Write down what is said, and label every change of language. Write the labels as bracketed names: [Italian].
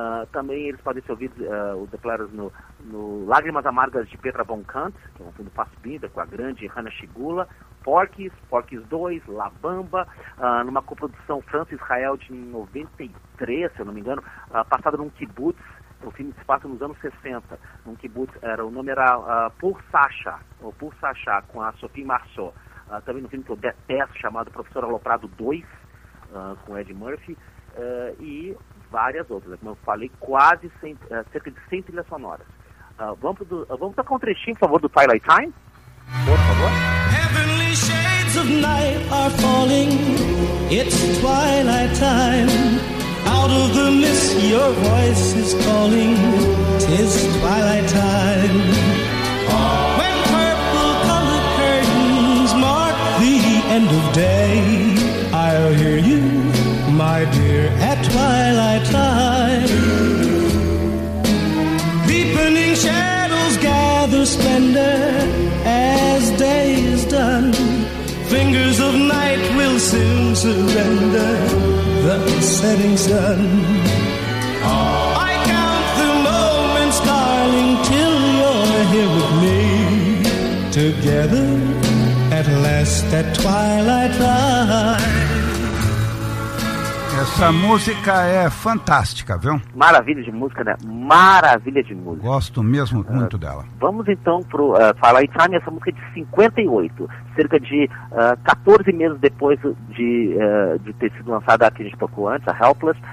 [Portuguese] Também eles podem ser ouvidos, o The Platters, no Lágrimas Amargas de Petra Von Kant, que é um filme do Fassbinder, com a grande Hannah Shigula, Porky's 2, La Bamba, numa coprodução França-Israel de 93, se eu não me engano, passada num kibbutz, o filme se passa nos anos 60, num kibbutz, o nome era Pour Sacha, com a Sophie Marceau. Também no filme que eu detesto, chamado Professor Aloprado 2, com Ed Murphy, e várias outras, como eu falei, quase 100, cerca de 100 trilhas sonoras. Vamos tocar um trechinho, por favor, do Twilight Time? Por favor. [English] Heavenly shades of night are falling, it's twilight time. Out of the mist your voice is calling, 'tis twilight time. When purple colored curtains mark the end of day, I'll hear you, my dear, at twilight time. Deepening shadows gather splendor as day is done. Fingers of night will soon surrender the setting sun. I count the moments, darling, till you're here with me. Together, at last, at twilight time. [Portuguese] Essa música é fantástica, viu? Maravilha de música, né? Maravilha de música. Gosto mesmo muito dela. Vamos então pro Twilight Time, essa música é de 58, cerca de 14 meses depois de ter sido lançada a que a gente tocou antes, a Helpless.